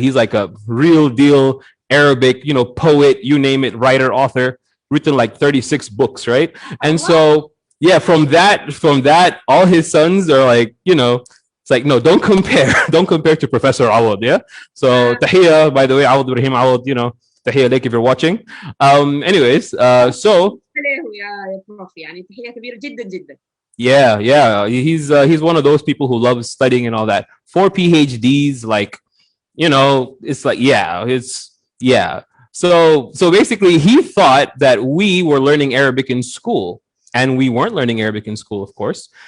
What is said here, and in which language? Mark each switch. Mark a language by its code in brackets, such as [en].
[en] He's like a real deal Arabic, poet, you name it, writer, author, written like 36 books, right? Oh And wow. so yeah, from that, all his sons are like, it's like, no, don't compare. Don't compare to Professor Awad, yeah? So tahiyya, by the way, Awad Ibrahim Awad, tahiyya like if you're watching. Anyways, so [ar] يا بروف يعني تحية كبيرة جدا جدا. [en] yeah, yeah, he's one of those people who loves studying and all that. 4 PhDs, like, it's like, yeah. So basically he thought that we were learning Arabic in school, and we weren't learning Arabic in school, of course.